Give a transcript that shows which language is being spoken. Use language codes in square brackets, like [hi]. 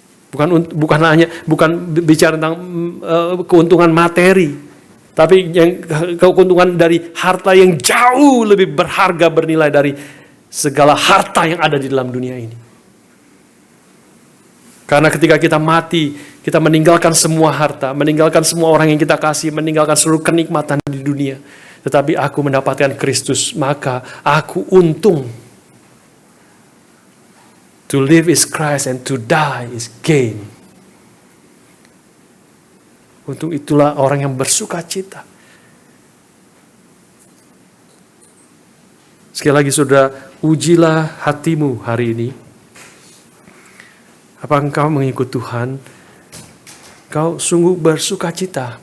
[id] Bukan bicara tentang keuntungan materi, tapi yang keuntungan dari harta yang jauh lebih berharga, bernilai dari segala harta yang ada di dalam dunia ini. Karena ketika kita mati, kita meninggalkan semua harta, meninggalkan semua orang yang kita kasih, meninggalkan seluruh kenikmatan di dunia. Tetapi aku mendapatkan Kristus, maka aku untung. [en] To live is Christ and to die is gain. [id] Untuk itulah orang yang bersuka cita. Sekali lagi saudara, ujilah hatimu hari ini. Apa engkau mengikut Tuhan? Kau sungguh bersuka cita.